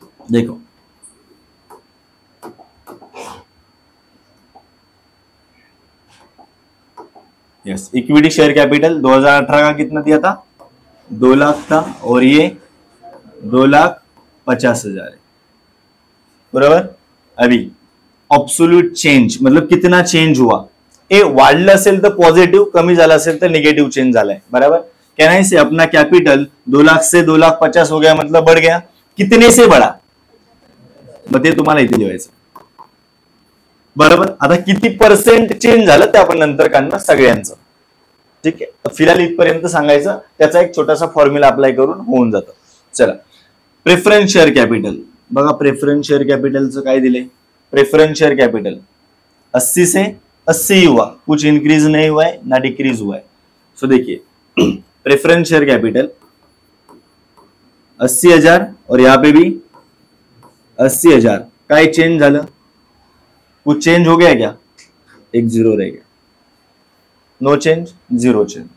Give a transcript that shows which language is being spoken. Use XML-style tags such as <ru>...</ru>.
<hi>देखो yes, equity share capital 2018 का कितना दिया था, 2 लाख था, और ये 2,50,000 है, बरोबर। अभी ऑब्सोल्यूट चेंज मतलब कितना चेंज हुआ,</hi> <mr>ए वाढलं असेल तर पॉझिटिव्ह, कमी झालं असेल तर निगेटिव्ह चेंज झालाय, बराबर।</mr> <hi>कहना से अपना कैपिटल 2 लाख से 2,50,000 हो गया, मतलब बढ़ गया। कितने से बढ़ा,</hi> <mr>मग ते तुम्हाला इथे लिहायचं, बरोबर। आता किती परसेंट चेंज झालं ते आपण नंतर काढणार सगळ्यांचं, ठीक आहे। फिलहाल इथपर्यंत सांगायचं, त्याचा एक छोटासा फॉर्म्युला अप्लाय करून होऊन जातं। चला, प्रेफरन्स शेयर कैपिटल बघा, प्रेफरन्स शेयर कैपिटलचं काय दिले,</mr> <hi>प्रेफरन्स शेयर कैपिटल 80 से 80 ही हुआ, कुछ इंक्रीज नहीं हुआ है ना डिक्रीज हुआ है। सो देखिए प्रेफरन्स शेयर कैपिटल 80,000 और यहाँ पे भी 80,000,</hi> <mr>काय चेंज झालं,</mr> <hi>कुछ चेंज हो गया क्या, एक 0 रह गया, नो चेंज, 0 चेंज।</hi>